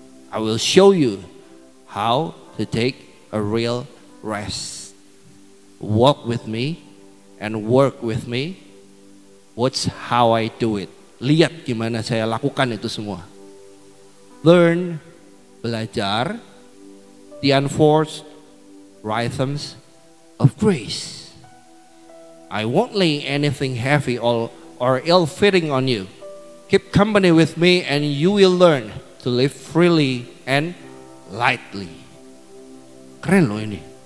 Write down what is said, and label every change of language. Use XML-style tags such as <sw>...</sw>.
<en>I will show you how to take a real rest. Walk with me and work with me. Watch how I do it.</en> <id>Lihat gimana saya lakukan itu semua.</id> <en>Learn,</en> <id>belajar,</id> <en>the unforced rhythms of grace. I won't lay anything heavy or ill-fitting on you. Keep company with me and you will learn to live freely and lightly.</en> <id>Keren loh ini.</id>